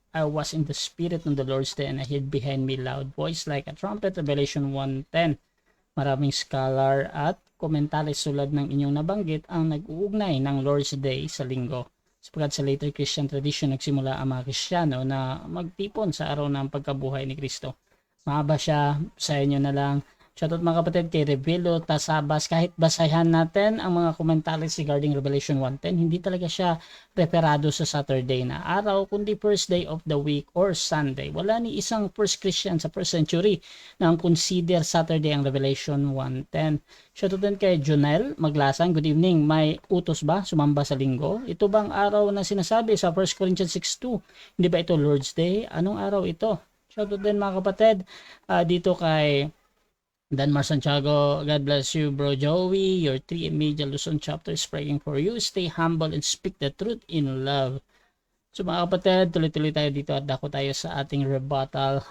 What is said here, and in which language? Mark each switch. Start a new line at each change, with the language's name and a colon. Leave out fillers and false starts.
English: I was in the spirit on the Lord's Day and I heard behind me loud voice like a trumpet, Revelation 1:10.
Filipino: Maraming scholar at komentaris tulad ng inyong nabanggit ang nag-uugnay ng Lord's Day sa linggo. Sapagkat sa later Christian tradition, nagsimula ang mga Kristiyano na magtipon sa araw ng pagkabuhay ni Kristo. Mahaba siya, sa inyo na lang. Shoutout mga kapatid kay Revelo Tasabas. Kahit basahan natin ang mga commentaries regarding Revelation 1:10, hindi talaga siya referado sa Saturday na araw, kundi first day of the week or Sunday. Wala ni isang first Christian sa first century na ang consider Saturday ang Revelation 1:10. Shoutout din kay Jonel Maglasan. Good evening. May utos ba sumamba sa linggo? Ito bang araw na sinasabi sa 1 Corinthians 6:2? Hindi ba ito Lord's Day? Anong araw ito? Shoutout din mga kapatid dito kay Danmar Santiago.
English: God bless you, bro Joey. Your 3 Media Luzon chapter is praying for you. Stay humble and speak the truth in love.
Filipino: So mga kapatid, tuloy-tuloy tayo dito at dako tayo sa ating rebuttal.